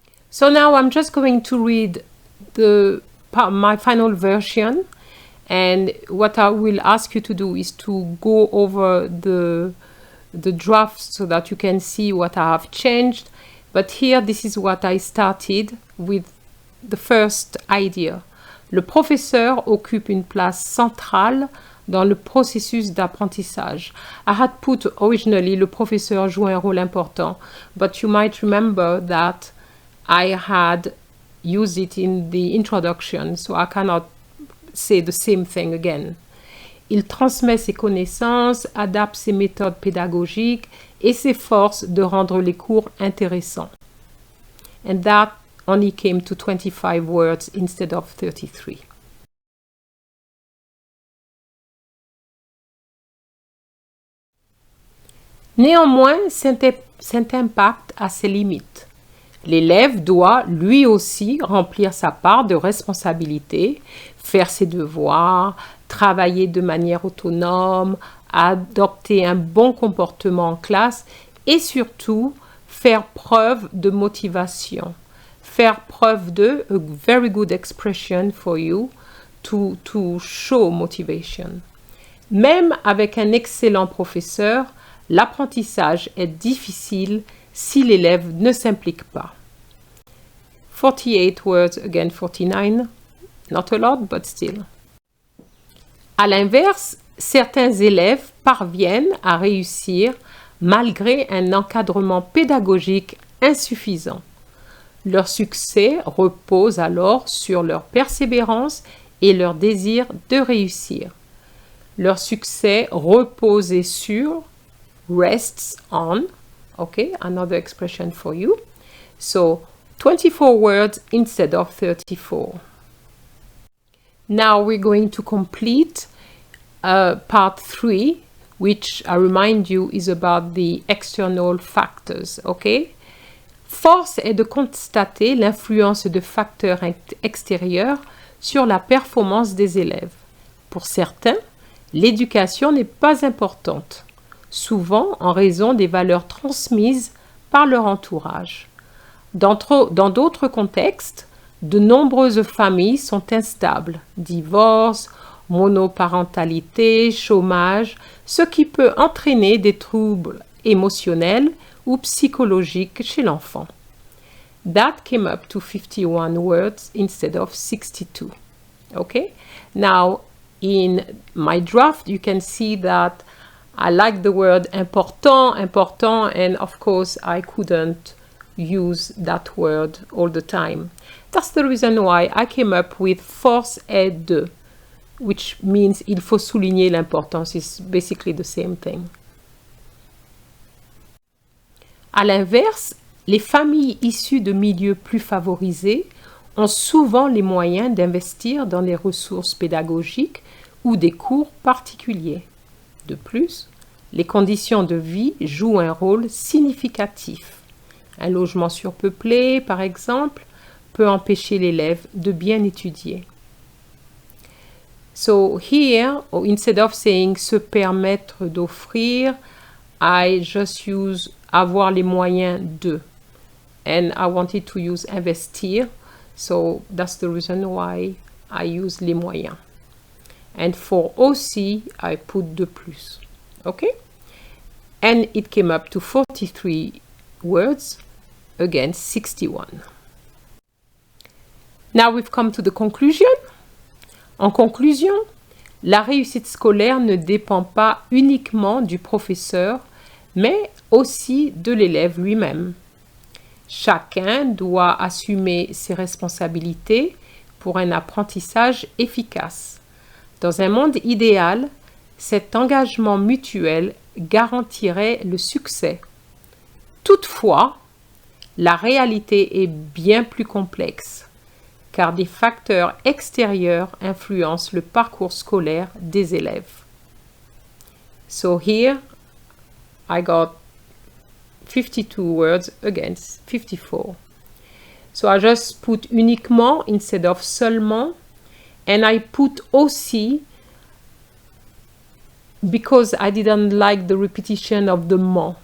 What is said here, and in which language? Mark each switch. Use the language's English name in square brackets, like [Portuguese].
[English] So now I'm just going to read my final version, and what I will ask you to do is to go over the draft so that you can see what I have changed. But here, this is what I started with the first idea. [French] Le professeur occupe une place centrale dans le processus d'apprentissage. [English] I had put originally [French] le professeur joue un rôle important, [English] but you might remember that I had used it in the introduction, so I cannot say the same thing again. [French] Il transmet ses connaissances, adapte ses méthodes pédagogiques et s'efforce de rendre les cours intéressants. [English] And that only came to 25 words instead of 33. [French] Néanmoins, cet impact a ses limites. L'élève doit lui aussi remplir sa part de responsabilité, faire ses devoirs, travailler de manière autonome, adopter un bon comportement en classe et surtout faire preuve de motivation. Faire preuve de [English] a very good expression for you to show motivation. [French] Même avec un excellent professeur, l'apprentissage est difficile si l'élève ne s'implique pas. [English] 48 words, again 49, not a lot, but still. [French] À l'inverse, certains élèves parviennent à réussir malgré un encadrement pédagogique insuffisant. Leur succès repose alors sur leur persévérance et leur désir de réussir. Leur succès reposait sur [English] rests on, okay, another expression for you. So 24 words instead of 34. Now we're going to complete part 3, which I remind you is about the external factors, okay? [French] Force est de constater l'influence de facteurs extérieurs sur la performance des élèves. Pour certains, l'éducation n'est pas importante, souvent en raison des valeurs transmises par leur entourage. Dans d'autres contextes, de nombreuses familles sont instables, divorce, monoparentalité, chômage, ce qui peut entraîner des troubles émotionnels ou psychologiques chez l'enfant. [English] That came up to 51 words instead of 62. Okay? Now, in my draft, you can see that I like the word important, and of course, I couldn't use that word all the time. That's the reason why I came up with [French] force est de, [English] which means [French] il faut souligner l'importance. [English] It's basically the same thing. [French] À l'inverse, les familles issues de milieux plus favorisés ont souvent les moyens d'investir dans des ressources pédagogiques ou des cours particuliers. De plus, les conditions de vie jouent un rôle significatif. Un logement surpeuplé, par exemple, peut empêcher l'élève de bien étudier. [English] So here, instead of saying [French] se permettre d'offrir, [English] I just use [French] avoir les moyens de. [English] And I wanted to use investir, so that's the reason why I use les moyens. And for aussi, I put de plus. Okay? And it came up to 43 words against 61. Now we've come to the conclusion. [French] En conclusion, la réussite scolaire ne dépend pas uniquement du professeur, mais aussi de l'élève lui-même. Chacun doit assumer ses responsabilités pour un apprentissage efficace. Dans un monde idéal, cet engagement mutuel garantirait le succès. Toutefois, la réalité est bien plus complexe, car des facteurs extérieurs influencent le parcours scolaire des élèves. [English] So here, I got 52 words against 54. So I just put uniquement instead of seulement, and I put aussi because I didn't like the repetition of the ment.